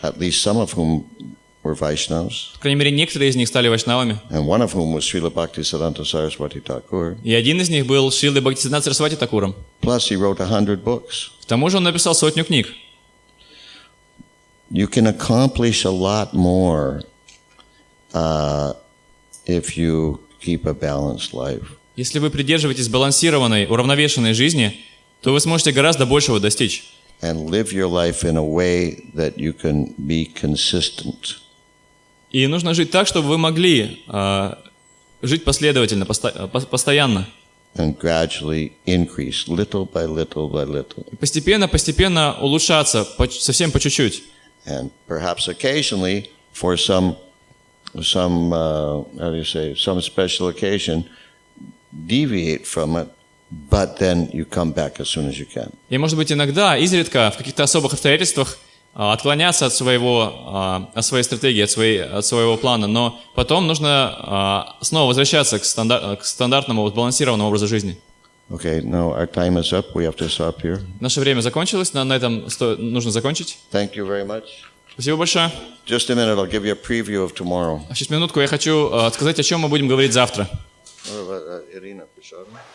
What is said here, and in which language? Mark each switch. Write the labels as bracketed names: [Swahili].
[English] at least some of whom were Vaishnavas, [Russian] По крайней мере, некоторые из них стали вайшнавами. [English] and one of whom was Srila Bhaktisiddhanta Saraswati Thakur. [Russian] И один из них был Шрилой Бхактисиддханта Сарасвати Такуром. [English] Plus, he wrote 100 books. [Russian] К тому же он написал 100 книг. [English] You can accomplish a lot more if you keep a balanced life. [Russian] Если вы придерживаетесь сбалансированной, уравновешенной жизни, то вы сможете гораздо большего достичь. [English] And live your life in a way that you can be consistent. [Russian] И нужно жить так, чтобы вы могли жить последовательно, постоянно. [English] And gradually increase, little by little by little. [Russian] Постепенно улучшаться, совсем по чуть-чуть. [English] And perhaps occasionally, for some special occasion, deviate from it, but then you come back as soon as you can. [Russian] И, может быть, иногда, изредка, в каких-то особых обстоятельствах отклоняться от своей стратегии, от своего плана, но потом нужно снова возвращаться к стандартному, сбалансированному образу жизни. [English] Okay, now our time is up. We have to stop here. [Russian] Наше время закончилось, на этом нужно закончить. [English] Thank you very much. [Russian] Спасибо большое. [English] Just a minute, I'll give you a preview of tomorrow. [Russian] Сейчас минутку, я хочу сказать, о чем мы будем говорить завтра. [English] What about Irina Prasad?